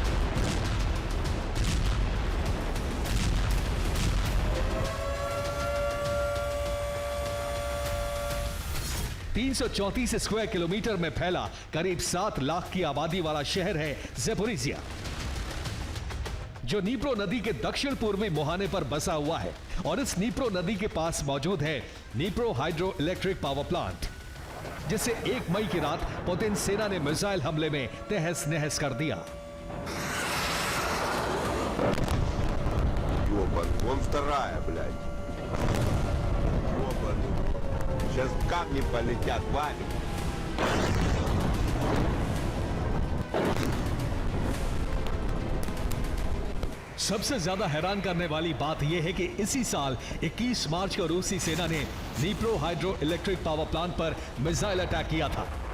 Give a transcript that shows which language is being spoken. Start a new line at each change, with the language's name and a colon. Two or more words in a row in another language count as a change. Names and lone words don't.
Hindi: (334 स्क्वायर किलोमीटर में फैला करीब 7 लाख की आबादी वाला शहर है ज़ैपोरिज़िया, जो नीप्रो नदी के दक्षिण पूर्वी मुहाने पर बसा हुआ है। और इस नीप्रो नदी के पास मौजूद है नीप्रो
English: hydro electric power plant,
Hindi: जिसे 1 मई की रात पुतिन सेना ने मिसाइल हमले में तहस नहस कर दिया।
Russian: Ёбан, вон вторая, блядь. Ёбаный. Сейчас камни полетят, валим.
Hindi: सबसे ज्यादा हैरान करने वाली बात यह है कि इसी साल 21 मार्च को रूसी सेना ने नीप्रो
English: hydro electric power plant
Hindi: पर
English: missile attack
Hindi: किया था।